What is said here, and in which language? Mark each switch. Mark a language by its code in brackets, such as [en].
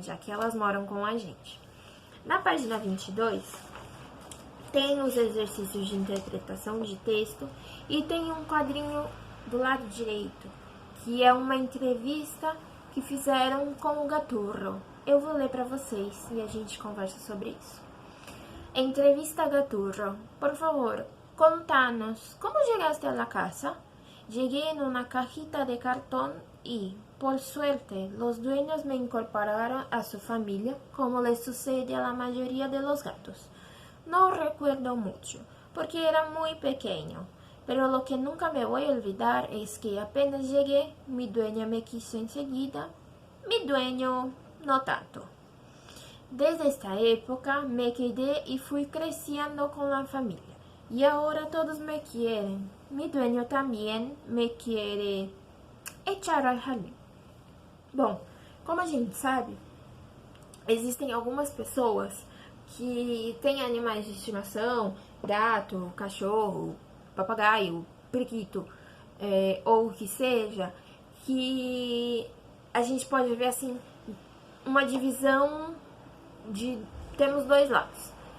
[pt] Já que elas moram com a gente. Na página 22, tem os exercícios de interpretação de texto e tem um quadrinho do lado direito, que é uma entrevista que fizeram com o Gaturro. Eu vou ler para vocês e a gente conversa sobre isso. [es] Entrevista Gaturro. Por favor, contanos, ¿cómo llegaste a la casa? Llegué en una cajita de cartón y, por suerte, los dueños me incorporaron a su familia, como les sucede a la mayoría de los gatos. No recuerdo mucho, porque era muy pequeño, pero lo que nunca me voy a olvidar es que apenas llegué, mi dueña me quiso enseguida, mi dueño no tanto. Desde esta época me quedé y fui creciendo con la familia, y ahora todos me quieren. Mi dueño también me quiere echar al jardín. [pt] Bom, como a gente sabe, existem algumas pessoas que têm animais de estimação, gato, cachorro, papagaio, periquito, ou o que seja, que a gente pode ver assim uma divisão de... Temos dois lados.